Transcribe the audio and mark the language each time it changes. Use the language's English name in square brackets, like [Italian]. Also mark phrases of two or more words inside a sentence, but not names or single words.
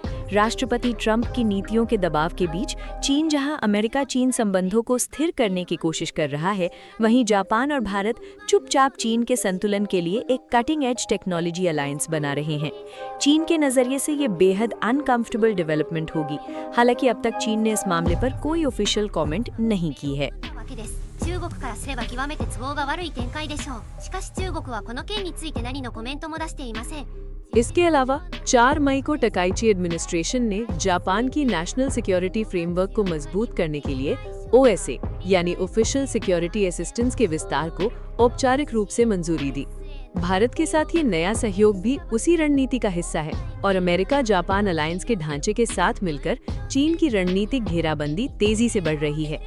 [Hindi] राष्ट्रपति ट्रंप की नीतियों के दबाव के बीच चीन जहां अमेरिका चीन संबंधों को स्थिर करने की कोशिश कर रहा है, वहीं जापान और भारत चुपचाप चीन के संतुलन के लिए एक [English] cutting edge technology alliance [Hindi] बना रहे हैं। चीन के नजरिए से ये बेहद [English] uncomfortable development [Hindi] होगी। हालांकि अब तक चीन ने इस मामले पर कोई [English] official comment [Hindi] नहीं की है। [Japanese] わけです。中国からすれば極めて都合が悪い展開でしょう。しかし中国はこの件について何のコメントも出していません。 [Hindi] इसके अलावा 4 मई को टकाइची एडमिनिस्ट्रेशन ने जापान की [English] national security framework [Hindi] को मजबूत करने के लिए OSA यानी [English] official security assistance [Hindi] के विस्तार को औपचारिक रूप से मंजूरी दी। भारत के साथ ये नया सहयोग भी उसी रणनीति का हिस्सा है और अमेरिका जापान अलायंस के ढांचे के साथ मिलकर चीन की रणनीतिक घेराबंदी तेजी से बढ़ रही है।